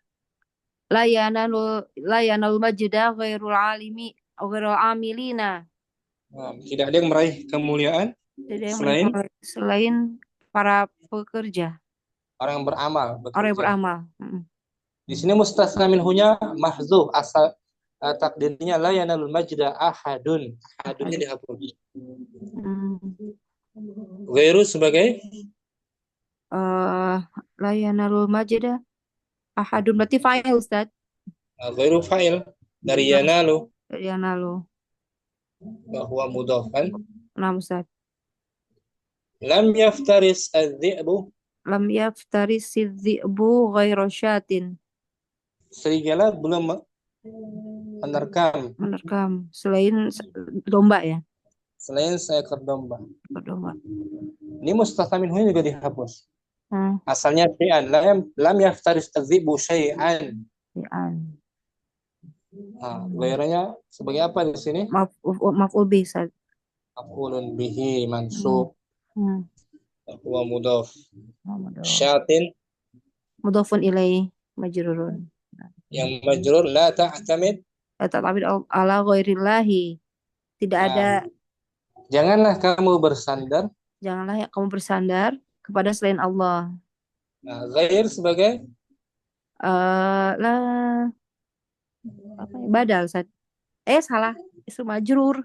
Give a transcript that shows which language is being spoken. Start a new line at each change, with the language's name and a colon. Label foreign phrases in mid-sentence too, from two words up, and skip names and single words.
Arabic: لا ينال المجد غير العالمين غير العاملين.
Indonesian: Nah, tidak ada yang meraih kemuliaan selain para pekerja, orang yang beramal, orang yang beramal. Di sini mustasna minhunya mahdzuf, asal takdirnya
Arabic: لا ينال المجد أحد.
Indonesian: Ahadunnya dihapus. Ghairu sebagai
Arabic: لا ينال المجد أحد berarti fa'il, Ustaz. غير فاعل dari yanalu.
Indonesian: Bahwa mudhaf kan? Nah, Ustaz.
Arabic: لم يفترس الذئب. لم يفترس الذئب غير شاة.
Indonesian: Serigala belum menerkam selain domba ya. Selain seekor domba. Ini
Arabic: مستثنى منه
Indonesian: juga dihapus.
Arabic: Asalnya syai'an, لم يفترس الذئب شيئا.
Indonesian: Nah, ghairunya sebagai apa di sini?
Arabic: مفعول به. مفعول به منصوب. ومضاف. Syatin مضاف إليه مجرور. Yang مجرور لا تعتمد على غير الله.
Indonesian: Tidak ada. Janganlah kamu bersandar kepada selain Allah. Nah, ghair sebagai
Arabic: badal, Ustaz.
Indonesian: Salah.
Arabic: اسم مجرور.